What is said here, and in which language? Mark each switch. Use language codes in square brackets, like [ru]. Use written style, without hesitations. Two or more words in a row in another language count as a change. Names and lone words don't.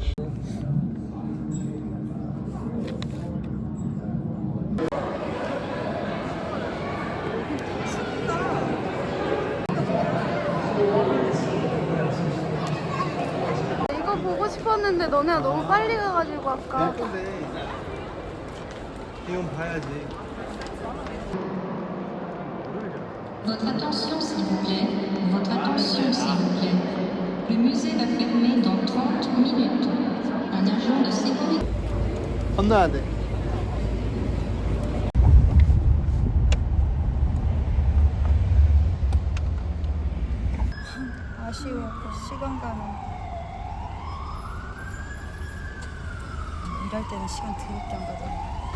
[ko] 이거 보고 싶었는데 너네가 너무 빨리 가가지고 아까. 예쁜데 이건 봐야지. [fr] Votre attention s'il vous plaît, votre attention s'il vous plaît. Le musée va fermer dans 30 minutes. Un agent de sécurité. [ko] 건너야 돼. 아쉬워. 시간 가는. 일할 때는 시간 더럽게 안 가잖아.